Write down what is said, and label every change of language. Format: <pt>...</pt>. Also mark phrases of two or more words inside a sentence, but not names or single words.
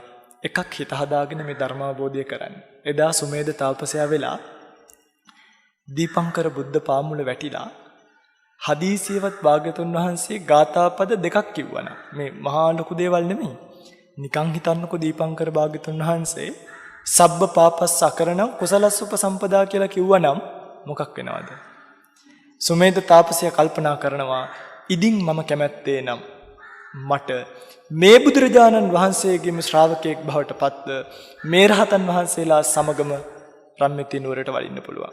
<si>එකක් හිත හදාගෙන මේ ධර්මාබෝධය කරන්නේ. එදා සුමේද තාපසයා වෙලා දීපංකර බුද්ධ පාමුල වැටිලා හදීසියවත් භාග්‍යතුන් වහන්සේ ගාථාපද දෙකක් කිව්වනම් මේ මහා ලොකු දේවල් නෙමෙයි. නිකන් හිතන්නකෝ දීපංකර භාග්‍යතුන් වහන්සේ</si> <pi>සබ්බ පාපස්ස අකරණං කුසලස්ස උපසම්පදා</pi> <si>කියලා කිව්වනම් මොකක් වෙනවද? සුමේද තාපසයා කල්පනා කරනවා ඉදින් මම කැමැත්තේ නම් මට මේ බුදුරජාණන් වහන්සේගේම ශ්‍රාවකයෙක් බවට පත්ව මේ රහතන් වහන්සේලා සමගම රම්මිති නුවරට වඩින්න පුළුවන්.</si>